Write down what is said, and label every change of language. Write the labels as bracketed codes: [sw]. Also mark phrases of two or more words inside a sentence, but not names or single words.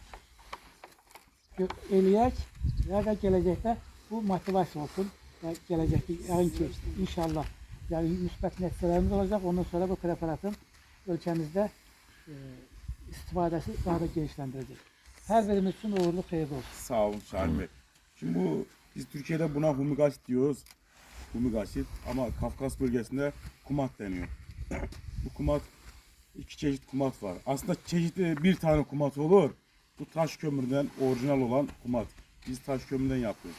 [az] eləyək və gələcəkdə bu motivasiya olsun və gələcəkdə yəqin ki, inşallah müsbət nəticələrimiz olacaq. Ondan sonra bu preparatın ölkəmizdə istifadəsi daha da genişləndirəcək. Hər birimiz üçün uğurlu xeyirli olsun. Sağ olun Salim Bey. [tr] Şimdi bu Biz Türkiye'de buna humigasit diyoruz. Humigasit ama Kafkas bölgesinde kumat deniyor. Bu kumat iki çeşit kumat var. Aslında çeşitli bir tane kumat olur. Bu taş kömürden orijinal olan kumat. Biz taş kömürden yapıyoruz.